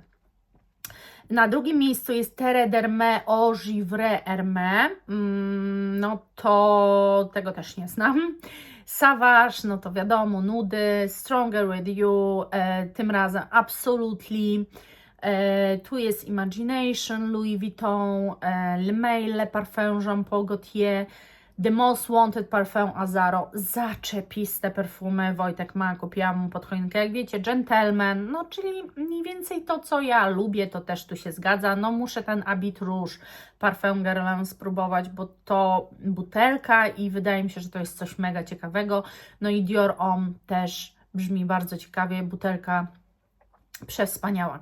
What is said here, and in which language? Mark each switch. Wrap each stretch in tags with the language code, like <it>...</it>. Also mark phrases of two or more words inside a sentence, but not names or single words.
<pl>Na drugim miejscu jest Terre d'Hermès Eau Givrée Hermès, no to tego też nie znam. Savage, no to wiadomo, nudy, Stronger With You, tym razem Absolutely, tu jest Imagination, Louis Vuitton, Le May, Le Parfum Jean Paul Gaultier, The Most Wanted Parfum Azaro, zaczepiste perfumy, Wojtek ma, kupiłam mu pod choinkę, jak wiecie, Gentleman, no czyli mniej więcej to, co ja lubię, to też tu się zgadza, no muszę ten Habit Rouge Parfum Guerlain spróbować, bo to butelka i wydaje mi się, że to jest coś mega ciekawego, no i Dior Homme też brzmi bardzo ciekawie, butelka przewspaniała.</pl>